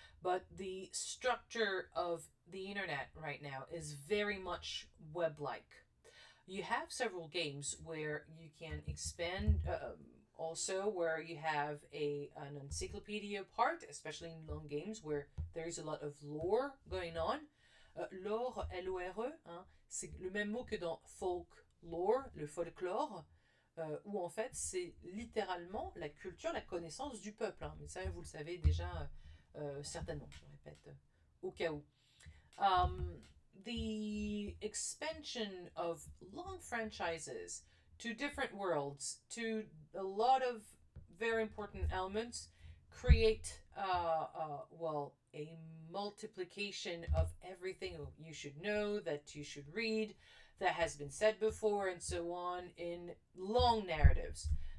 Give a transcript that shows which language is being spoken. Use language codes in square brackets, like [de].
[en] But the structure of the internet right now is very much web like. You have several games where you can expand, also where you have an encyclopedia part, especially in long games where there's a lot of lore going on. [fr] Lore, L-O-R-E, hein, c'est le même mot que dans folklore, le folklore, où en fait c'est littéralement la culture, la connaissance du peuple, hein. Mais ça, vous le savez déjà, certainement, je répète, au cas où. [en] Um, the expansion of long franchises to different worlds, to a lot of very important elements, create, well, a multiplication of everything you should know, that you should read, that has been said before, and so on, in long narratives.